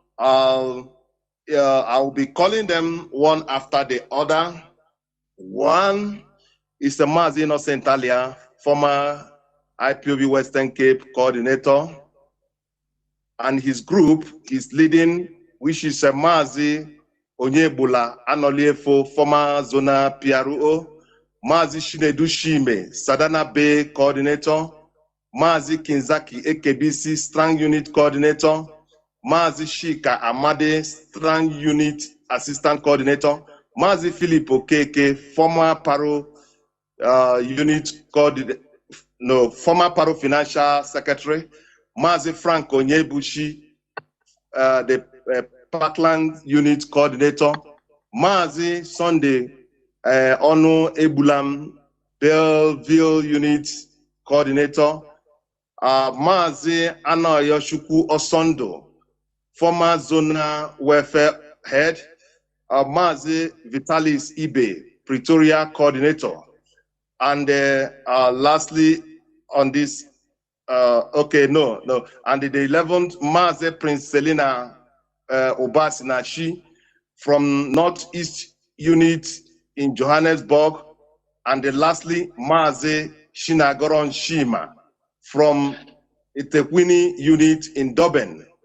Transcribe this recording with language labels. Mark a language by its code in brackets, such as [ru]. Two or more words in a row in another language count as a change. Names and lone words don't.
[en] I'll be calling them one after the other. One is the Mazi Nnamdi, former IPOB Western Cape coordinator, and his group is leading, which is a Mazi Onyebula Anoliefo, former Zona PRO, Mazi Shinedu Shime, Sadana Bay coordinator, Mazi Kinzaki AKBC Strong Unit coordinator, Mazi Shika Amade Strong Unit assistant coordinator, Mazi Philip Okeke, former Paro unit coordinator, no, former Paro Financial Secretary, Mazi Frank Onyebuchi, the Parkland unit coordinator, Mazi Sunday Onu Ebulam, Belleville unit coordinator, Mazi Anayoshukwu Osondo, former zonal welfare head, Mazi Vitalis Ibe, Pretoria coordinator, and lastly on this, and the 11th, Mazi Prince Selina Obasinashi from Northeast unit in Johannesburg, and lastly, Mazi Shinagoron Shima from Itekwini unit in Durban.